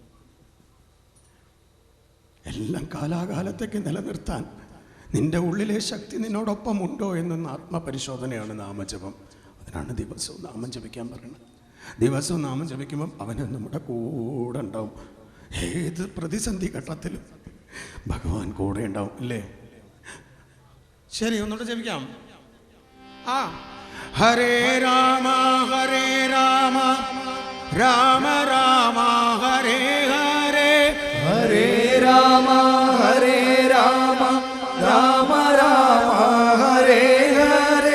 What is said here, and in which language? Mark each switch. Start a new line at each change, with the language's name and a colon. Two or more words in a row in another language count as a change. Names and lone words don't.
Malayalam: എല്ലാം കാലാകാലത്തേക്ക് നിലനിർത്താൻ നിന്റെ ഉള്ളിലെ ശക്തി നിന്നോടൊപ്പം ഉണ്ടോ എന്നൊന്ന് ആത്മപരിശോധനയാണ് നാമജപം. അതിനാണ് ദിവസവും നാമം ജപിക്കാൻ പറയുന്നത്. ദിവസവും നാമം ജപിക്കുമ്പം അവന് നമ്മുടെ കൂടെ ഉണ്ടാവും. ഏത് പ്രതിസന്ധി ഘട്ടത്തിലും ഭഗവാൻ കൂടെ ഉണ്ടാവും, അല്ലേ? ശരി, ഒന്നുകൂടെ ജപിക്കാം.
Sanskrit: ഹരേ രാമ രാമ രാമ ഹരേ ഹരേ, ഹരേ രാമ രാമ രാമ ഹരേ ഹരേ.